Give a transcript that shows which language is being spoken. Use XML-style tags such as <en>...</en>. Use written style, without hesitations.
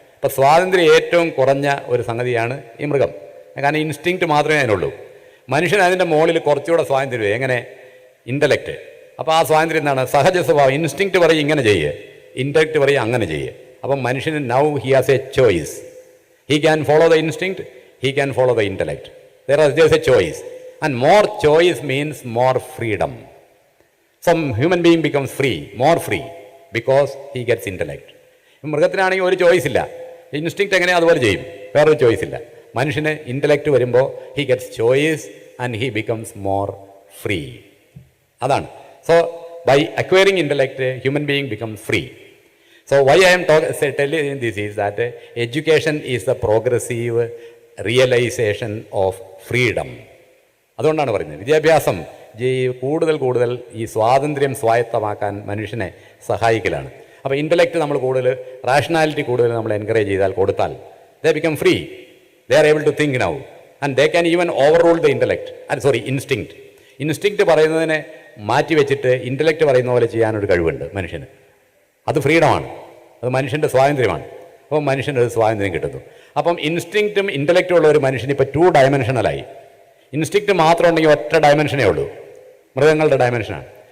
<ml>അപ്പോൾ സ്വാതന്ത്ര്യം ഏറ്റവും കുറഞ്ഞ ഒരു സംഗതിയാണ് ഈ മൃഗം. കാരണം ഇൻസ്റ്റിങ്ക്റ്റ് മാത്രമേ അതിനുള്ളൂ. മനുഷ്യന് അതിൻ്റെ മുകളിൽ കുറച്ചുകൂടെ സ്വാതന്ത്ര്യം. എങ്ങനെ? ഇൻ്റലക്റ്റ്. അപ്പോൾ ആ സ്വാതന്ത്ര്യം എന്താണ്? സഹജ സ്വഭാവം. ഇൻസ്റ്റിങ്ക്റ്റ് പറയും ഇങ്ങനെ ചെയ്യേ, ഇൻ്റലക്റ്റ് പറയും അങ്ങനെ ചെയ്യേ. അപ്പം മനുഷ്യന്</ml> <en>Now he has a choice. He can follow the instinct, he can follow the intellect. there's a choice, and more choice means more freedom. Some human being becomes more free because he gets intellect.</en> <ml>മൃഗത്തിനാണെങ്കിൽ ഒരു choice ഇല്ല, instinct എങ്ങനെ അതുപോലെ ചെയ്യും, വേറൊരു choice ഇല്ല. മനുഷ്യന് intellect വരുമ്പോൾ</ml> <en>He gets choice and he becomes more free.</en> <ml>അതാണ്.</ml> <en>So by acquiring intellect human being becomes free. So why I am telling this is that education is the progressive realization of freedom.</en> <ml>അതുകൊണ്ടാണ് പറയുന്നത് വിദ്യാഭ്യാസം കൂടുതൽ ഈ സ്വാതന്ത്ര്യം സ്വായത്തമാക്കാൻ മനുഷ്യനെ സഹായിക്കലാണ്. അപ്പോൾ intellect നമ്മൾ റാഷണാലിറ്റി കൂടുതൽ നമ്മൾ എൻകറേജ് കൊടുത്താൽ</ml> <en>they become free. They are able to think now and they can even overrule the instinct.</en> <ml>Instinct പറയുന്നതിനെ മാറ്റി വെച്ചിട്ട് ഇൻ്റലക്റ്റ് പറയുന്ന പോലെ ചെയ്യാനൊരു കഴിവുണ്ട് മനുഷ്യന്. അത് ഫ്രീഡമാണ്. അത് മനുഷ്യൻ്റെ സ്വാതന്ത്ര്യമാണ്. അപ്പോൾ മനുഷ്യനൊരു സ്വാതന്ത്ര്യം കിട്ടുന്നു. അപ്പം ഇൻസ്റ്റിങ്ക്റ്റും ഇൻ്റലക്റ്റും ഉള്ള ഒരു മനുഷ്യൻ ഇപ്പോൾ 2 ഡയമെൻഷനലായി. ഇൻസ്റ്റിങ്ക്റ്റ് മാത്രം ഉണ്ടെങ്കിൽ ഒറ്റ ഡയമെൻഷനേ ഉള്ളൂ, മൃഗങ്ങളുടെ ഡയമെൻഷനാണ്.</ml>